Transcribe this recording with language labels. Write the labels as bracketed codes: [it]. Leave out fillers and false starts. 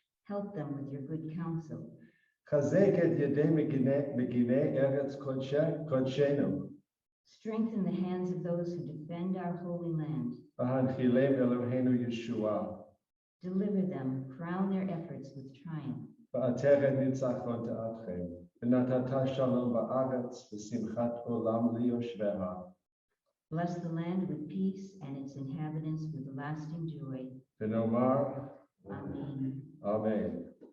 [en] Help them with your good counsel. [he] Chazek et yedei meginei eretz kodshenu. [en] Strengthen the hands of those who defend our holy land. [he] V'hanchilem Eloheinu Yeshua. [en] Deliver them, crown their efforts with triumph. [he] ועטרת ניצחון תעטכם, ונתת שלום בארץ, ושמחת עולם ליושביה. [en] Bless the land with peace and its inhabitants with lasting joy. [he] ונאמר, [en] Amen. Amen.